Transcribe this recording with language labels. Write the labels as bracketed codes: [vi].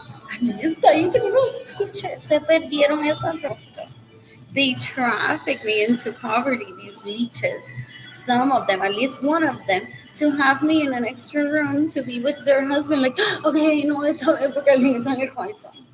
[es] Ay, está ahí que no lo escuché. Se perdieron esa rosca. [en] They traffic me into poverty, these leeches. Some of them, at least one of them, to have me in an extra room to be with their husband. Like, okay, [es] no, está bien porque el niño está en el cuarto.